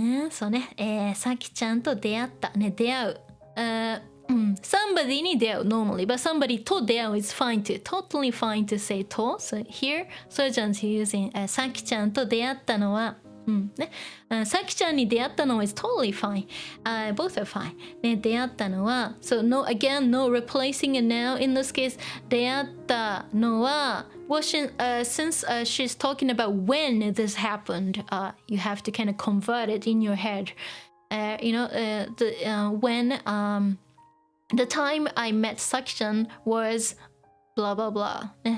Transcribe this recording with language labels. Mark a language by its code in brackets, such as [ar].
[ja] そうね、さきちゃんと出会ったね、出会う。 [en] Somebody に出会う normally, but somebody と出会う is fine too. Totally fine to say と。 So here, Soyo-chan's using [ja] さきちゃんと出会ったのはさきちゃんに出会ったのは [en] is totally fine. Both are fine. 出会ったのは so no replacing a noun in this case. 出会ったのは since she's talking about when this happened, you have to kind of convert it in your head. When the time I met Saki-chan was blah blah blah.